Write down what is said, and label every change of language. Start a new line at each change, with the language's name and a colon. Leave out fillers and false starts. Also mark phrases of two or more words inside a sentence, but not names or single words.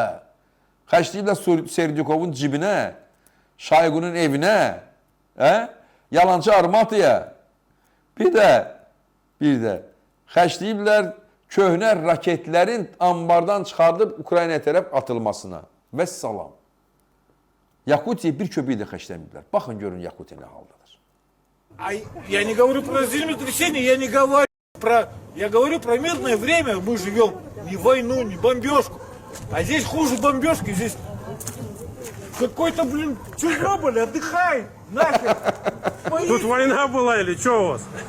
Azerbaijani: Xərcləyiblər Serdikovun cibinə, Şayğunun evinə, yalancı Armatiya. Bir də xərcləyiblər köhnə raketlərin ambardan çıxardıb Ukraynaya tərəf atılmasına. Vəssalam. Yakutiya bir köpüyü də xərcləməyiblər. Baxın, görün Yakutiya nə haldadır.
Russian: Я не говорю про землетрясение, я говорю про мирное время. Мы живем не войну, не бомбежку. А здесь хуже бомбежки, здесь какой-то, Чернобыль отдыхает, нахер. Тут война была или что у вас?